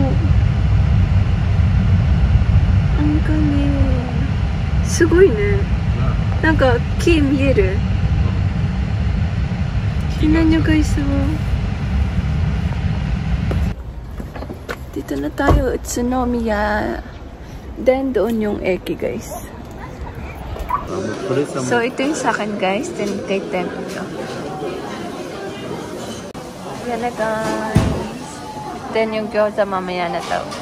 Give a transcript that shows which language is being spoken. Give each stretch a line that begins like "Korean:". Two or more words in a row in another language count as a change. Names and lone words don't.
Filipino: Ang galing.
Japanese: すごいね. なんか、木見える.
Filipino: Tingnan nyo, guys, oh. Dito na tayo, Utsunomiya. Then, doon yung eki, guys. So, ito yung sa akin, guys. Then, kay Temp ito. Yan na, guys. Then, yung gyoza mamaya na to.